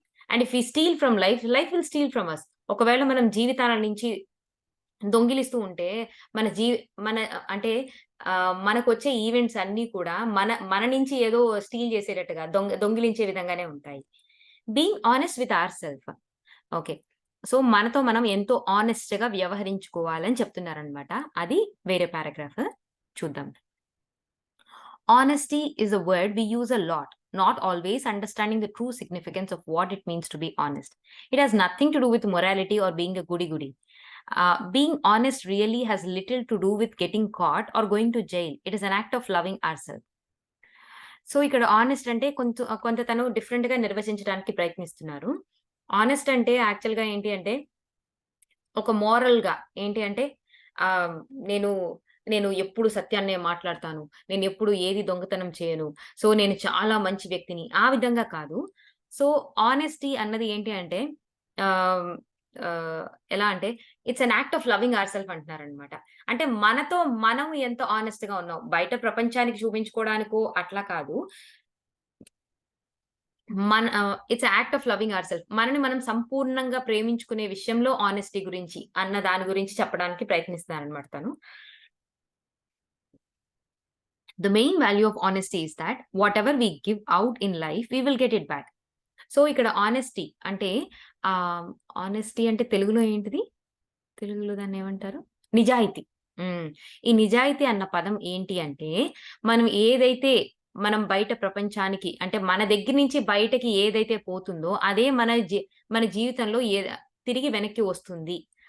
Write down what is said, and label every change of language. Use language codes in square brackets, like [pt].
[en] And if we steal from life, life will steal from us. [te] ఒకవేళ మనం జీవితాల నుంచి దొంగిలిస్తూ ఉంటే మన జీ మన అంటే మనకొచ్చే ఈవెంట్స్ అన్నీ కూడా మన నుంచి ఏదో స్టీల్ చేసేటట్టుగా దొంగిలించే విధంగానే ఉంటాయి. [en] Being honest with our self. [te] Okay. So, మనతో మనం ఎంతో హానెస్ట్‌గా వ్యవహరించుకోవాలని చెప్తున్నారనమాట. అది వేరే పారాగ్రాఫ్. చూద్దాం. [en] Honesty is a word we use a lot, not always understanding the true significance of what it means to be honest. It has nothing to do with morality or being a goody goody. Being honest really has little to do with getting caught or going to jail. It is an act of loving ourselves. [te] So, ఇక్కడ honest అంటే కొంత తను డిఫరెంట్‌గా నిర్వచించడానికి ప్రయత్నిస్తున్నారు. Honest అంటే యాక్చువల్‌గా ఏంటి అంటే, ఒక మోరల్‌గా ఏంటి అంటే ఆహ్, నేను నేను ఎప్పుడు సత్యాన్నే మాట్లాడతాను. నేనెప్పుడు ఏది దొంగతనం చేయను. సో, నేను చాలా మంచి వ్యక్తిని. ఆ విధంగా కాదు. సో, హానెస్టీ అన్నది ఏంటి అంటే ఆహ్, ఆహ్, ఎలా అంటే [en] it's an act of loving our [te] అంటున్నారనమాట. అంటే మనతో మనం ఎంత హానెస్ట్‌గా ఉన్నాం. బయట ప్రపంచానికి చూపించుకోవడానికో అట్లా కాదు. [en] it's act of loving our [te] మనని మనం సంపూర్ణంగా ప్రేమించుకునే విషయంలో హానెస్టీ గురించి అన్న దాని గురించి చెప్పడానికి ప్రయత్నిస్తున్నాననమాట తను. [en] The main value of honesty is that whatever we give out in life, we will get it back. [te] So, ఇక్కడ హానెస్టీ అంటే హానెస్టీ అంటే తెలుగులో ఏంటిది? తెలుగులో దాన్నేమంటారు? నిజాయితీ. హ్మ్. ఈ నిజాయితీ అన్న పదం ఏంటి అంటే, మనం ఏదైతే మనం బయట ప్రపంచానికి అంటే మన దగ్గర నుంచి బయటకి ఏదైతే పోతుందో, అదే మన జీవితంలో తిరిగి వెనక్కి వస్తుంది.